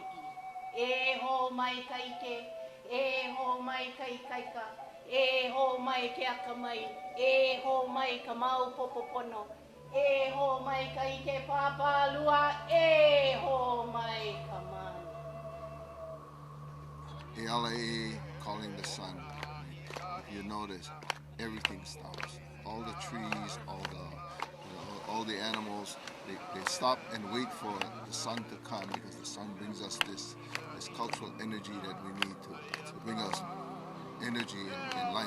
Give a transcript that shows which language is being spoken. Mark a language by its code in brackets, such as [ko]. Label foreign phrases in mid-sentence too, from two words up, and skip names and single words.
[haw] E ho mai kaike, e ho mai kai kaika, e ho mai ke akamai, e ho mai ka mau popopono, e ho mai kaike papalua, e ho mai ka manu. [en] ALA calling the sun. If you notice, everything stops. All the trees, all the animals, they stop and wait for the sun to come because the sun brings us this cultural energy that we need to bring us energy in life.